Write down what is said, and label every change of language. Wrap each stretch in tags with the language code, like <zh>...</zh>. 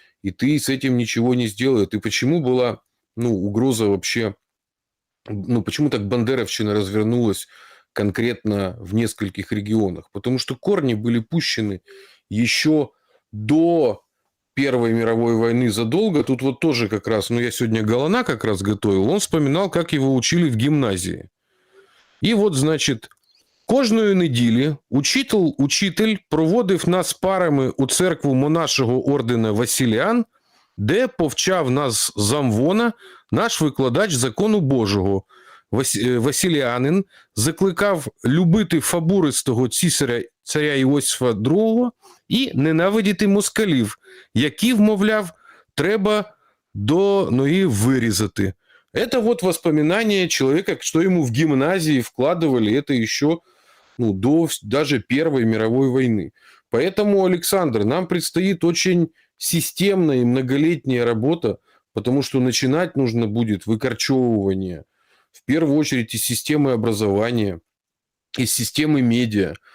<ru>И ты с этим ничего не сделаешь. И почему была, ну, угроза вообще, ну, почему так бандеровщина развернулась конкретно в нескольких регионах? Потому что корни были пущены еще до Первой мировой войны задолго, тут вот тоже как раз, ну я сегодня Галана как раз готовил, он вспоминал, как его учили в гимназии.</ru> <uk>І от, значить, кожної неділі учитель проводив нас парами у церкву монашого ордена Василіан, де повчав нас замвона наш викладач закону Божого. Василіанин закликав любити фабуристого царя Іосифа II і ненавидіти москалів, які, вмовляв, треба до ноги вырезати.</uk> <ru>Это вот воспоминания человека, что ему в гимназии вкладывали, это еще до даже Первой мировой войны. Поэтому, Александр, нам предстоит очень системная и многолетняя работа, потому что начинать нужно будет выкорчевывание, в первую очередь, из системы образования, из системы медиа.</ru>